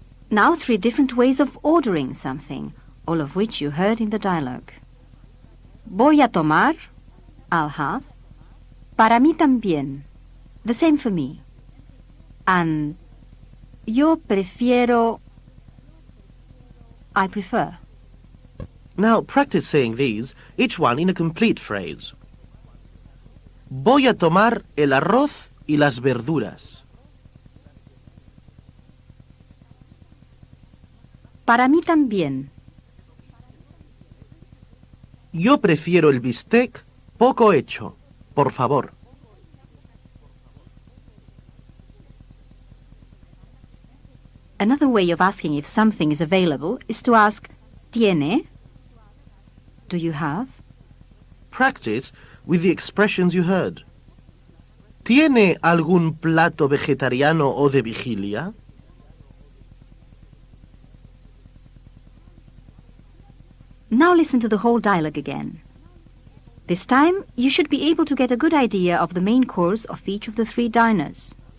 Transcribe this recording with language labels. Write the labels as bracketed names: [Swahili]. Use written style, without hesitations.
[English] Now 3 different ways of ordering something, all of which you heard in the dialogue. [Spanish] Voy a tomar, [English] I'll have. [Spanish] Para mí también, [English] the same for me. And [Spanish] yo prefiero, [English] I prefer. Now practice saying these, each one in a complete phrase. [Spanish] Voy a tomar el arroz y las verduras. Para mí también. Yo prefiero el bistec poco hecho, por favor. [English] Another way of asking if something is available is to ask, [Spanish] ¿Tiene? [English] Do you have? Practice with the expressions you heard. [Spanish] ¿Tiene algún plato vegetariano o de vigilia? [English] Now listen to the whole dialogue again. This time, you should be able to get a good idea of the main course of each of the 3 diners.